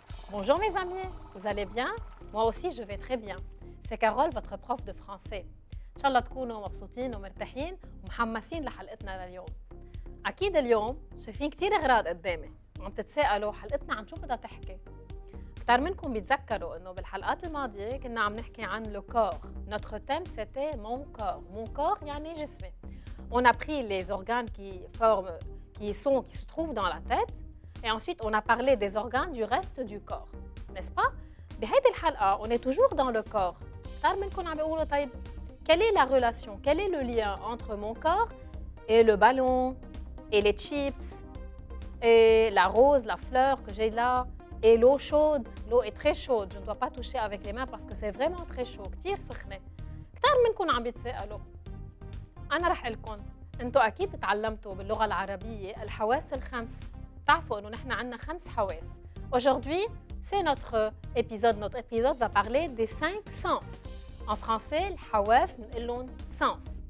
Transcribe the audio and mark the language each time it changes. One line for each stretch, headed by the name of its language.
French: Bonjour mes amis, vous allez bien? Moi aussi je vais très bien. C'est Carole, votre prof de français.
Arabic: إن شاء الله تكونوا مبسوطين ومرتاحين ومحمسين لحلقتنا لليوم. أكيد اليوم شايفين كتير أغراض قدامي وعم تتساءلوا حلقتنا عن شو بدها تحكي. كتار منكم بيتذكروا إنه بالحلقات الماضية كنا عم نحكي عن le corps.
French: Notre thème c'était mon corps. Mon corps
Arabic: يعني جسمي.
French: On a pris les organes qui se trouvent dans la tête et ensuite on a parlé des organes du reste du corps. N'est-ce pas?
Arabic: بهيدي الحلقة
French: on est toujours dans le corps.
Arabic: كتار منكم عم بيقولوا طيب
French: quelle est la relation, quel est le lien entre mon corps et le ballon, et les chips, et la rose, la fleur que j'ai là, et l'eau chaude. L'eau est très chaude, je ne dois pas toucher avec les mains parce que c'est vraiment très chaud,
Arabic: كتير سخنة. كتار منكم عم بيتسألوا. أنا رح أقلكم، أنتوا أكيد تعلمتوا باللغة العربية الحواس الخمس. تعرفوا إنه نحن عنا 5 حواس.
French: Aujourd'hui, c'est notre épisode. Notre épisode va parler des 5 sens. En français,
Arabic: الحواس بنقول لهم sens.